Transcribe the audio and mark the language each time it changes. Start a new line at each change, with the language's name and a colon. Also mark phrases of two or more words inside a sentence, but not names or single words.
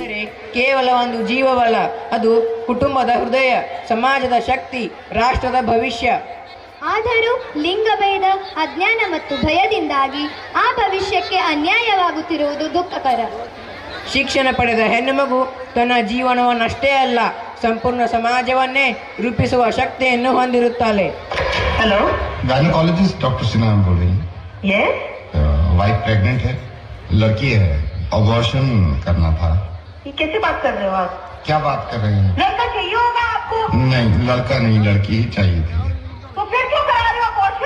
Kannada: ಕೇವಲ ಒಂದು ಜೀವವಲ್ಲ, ಅದು ಕುಟುಂಬದ ಹೃದಯ, ಸಮಾಜದ ಶಕ್ತಿ, ರಾಷ್ಟ್ರದ ಭವಿಷ್ಯ. ಆದರೂ ಲಿಂಗಭೇದ, ಅಜ್ಞಾನ ಮತ್ತು ಭಯದಿಂದಾಗಿ ಆ ಭವಿಷ್ಯಕ್ಕೆ ಅನ್ಯಾಯವಾಗುತ್ತಿರುವುದು ದುಃಖಕರ. ಶಿಕ್ಷಣ ಪಡೆದ ಹೆಣ್ಣು ಮಗು ತನ್ನ ಜೀವನವನ್ನಷ್ಟೇ ಅಲ್ಲ, ಸಂಪೂರ್ಣ ಸಮಾಜವನ್ನೇ ರೂಪಿಸುವ ಶಕ್ತಿಯನ್ನು ಹೊಂದಿರುತ್ತಾಳೆ.
Hindi: हेलो, गायनेकोलॉजिस्ट डॉक्टर सिन्हा बोल रही हैं। यस, वाइफ प्रेग्नेंट है, लड़की है, अबॉर्शन करना था। ये कैसे बात कर रहे हो आप? क्या बात कर रहे हैं? लड़का चाहिए होगा आपको? नहीं, लड़का नहीं, लड़की ही चाहिए थी। तो फिर क्यों करा रहे हो अबॉर्शन?